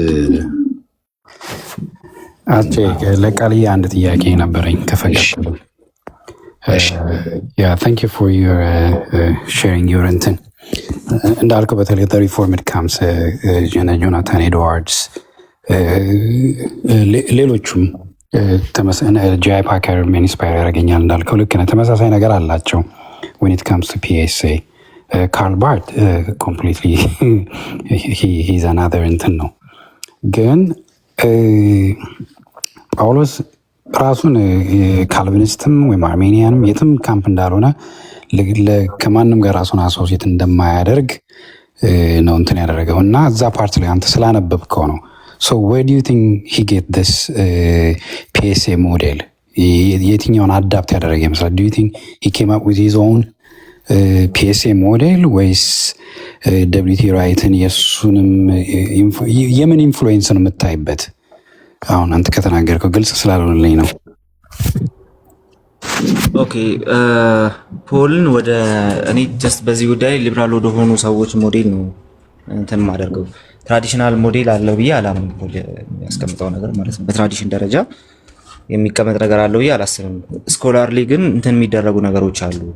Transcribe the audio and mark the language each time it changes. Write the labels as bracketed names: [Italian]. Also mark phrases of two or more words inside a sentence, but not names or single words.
[Amharic] ለቃልዬ አንድ ጥያቄ ነበረኝ ከፈለግሽ። [English] thank you for your sharing your [Amharic] እንትን እንዳልከው በተለይ [English] reformed camps [Amharic] ጆናታን ኤድዋርድስ ሌሎቹም ጂአይ ፓከር ኢንስፓየር ያደርገኛል እንዳልከው ልክ ነህ። ተመሳሳይ ነገር አላቸው [English] when it comes to PSA [Amharic] ካርል ባርት [English] completely his another [Amharic] እንትን ነው። ግን ጳውሎስ ራሱን ካልቪኒስትም ወይም አርሜኒያንም የትም ካምፕ እንዳልሆነ ከማንም ጋር ራሱን አሶሲየት እንደማያደርግ ነው እንትን ያደረገው እና እዛ ፓርት ላይ አንተ ስላነበብከው ነው። [English] So where do you think he get this PSA model? [Amharic] የትኛውን አዳፕት ያደረገ ይመስላል? [English] Do you think he came up with his own PSA model [Amharic] ወይስ WT ራይትን የእሱንም የምን ኢንፍሉዌንስ ነው የምታይበት? አሁን አንተ ከተናገርከው ግልጽ ስላልሆነልኝ ነው። ኦኬ ፖልን ወደ እኔ ጀስት በዚህ ጉዳይ ሊብራል ወደ ሆኑ ሰዎች ሞዴል ነው እንትን ማደርገው። [English] traditional model [Amharic] አለው ብዬ አላምንም። ፖል ያስቀምጠው ነገር ማለት ነው በትራዲሽን ደረጃ የሚቀመጥ ነገር አለው ብዬ አላስብም። ስኮላርሊ ግን እንትን የሚደረጉ ነገሮች አሉ፣